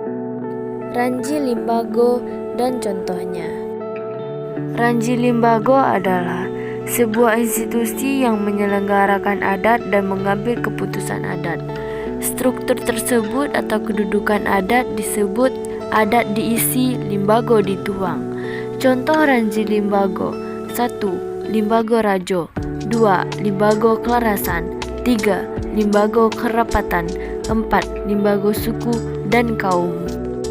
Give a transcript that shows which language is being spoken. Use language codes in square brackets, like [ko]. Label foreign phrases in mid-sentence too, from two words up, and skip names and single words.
[id] Ranji Limbago dan contohnya. Ranji Limbago adalah sebuah institusi yang menyelenggarakan adat dan mengambil keputusan adat. Struktur tersebut atau kedudukan adat disebut adat diisi, limbago dituang. Contoh Ranji Limbago: 1. Limbago Rajo, 2. Limbago Kelarasan, 3. Limbago Kerapatan, 4. Limbago Suku dan Kaum.